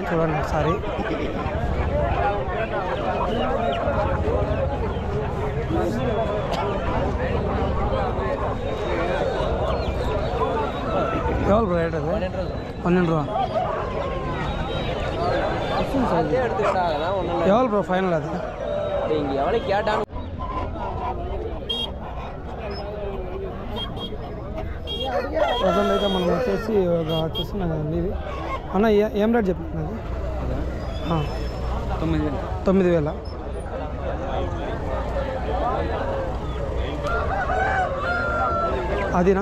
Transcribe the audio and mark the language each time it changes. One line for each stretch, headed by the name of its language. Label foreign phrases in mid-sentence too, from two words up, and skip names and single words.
Telugu: చూడండి ఒకసారి.
Tamil: எவ்வளோ ப்ரோ ரேட் அது? 12 ரூபா. எவ்வளோ ப்ரோ ஃபைனல் அது? எவ்வளோ கேட்டாங்க?
Telugu: ప్రజెంట్ అయితే మనం వచ్చేసి చూస్తున్నాం కదండి ఇది అన్న ఏం రేట్ చెప్తున్నది? 9,000. అదినా?